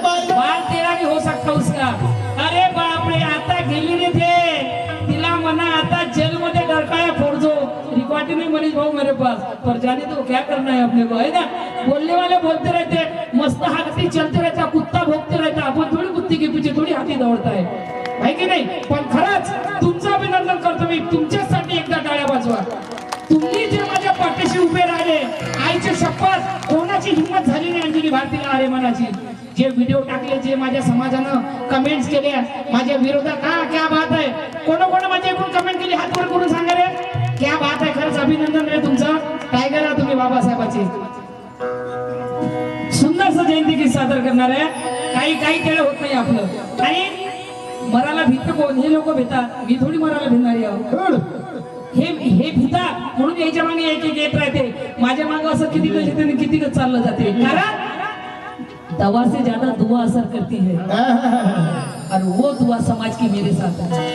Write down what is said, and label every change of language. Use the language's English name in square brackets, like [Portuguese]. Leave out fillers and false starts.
[Hindi] बाल तेरा नहीं हो सकता उसका. [Marathi] अरे बापरे, आता गेली रे ते, तिला म्हणा आता जेल मध्ये डरकाया [Hindi] फोड़ दो. रिकॉर्ड नहीं मनीष भाऊ मेरे पास, पर जाने तो क्या करना है अपने को, है ना. बोलने वाले बोलते रहते, मस्त हाथी चलते रहता, कुत्ता भोगते रहता. [Marathi] आपण [Hindi] थोड़ी कुत्ती के पीछे थोड़ी हाथी दौड़ता है [Marathi] की नाही. पण खरंच तुमचं अभिनंदन करतो मी. तुमच्यासाठी एकदा टाळ्या वाजवा. तुम्ही जे माझ्या पाठीशी उभे राहिले, आईची शपथ कोणाची हिंमत झाली नाही अंजली भारतीला अरे मनाची. जे व्हिडिओ टाकले, जे माझ्या समाजानं कमेंट्स केले माझ्या विरोधात, हा [Hindi] क्या बात [Marathi] आहे. कोण माझ्या एकूण कमेंट केली हात वर करून सांगा रे, [Hindi] क्या बात [Marathi] आहे. खरंच अभिनंदन रे तुमचं. टायगर आहे तुम्ही बाबासाहेबाची. सुंदरसं जयंती गीत सादर करणार आहे. काही केलं होत नाही आपलं. आणि मराला भीत कोण? हे लोक भेतात. मी थोडी मराला भिणारी आहो. हे भिता म्हणून याच्या मागे एक येत राहते. माझ्या मागे असं किती चाललं जाते. [Hindi] कारण दवा से ज्यादा दुआ असर करती है, और वो दुआ समाज की मेरे साथ है.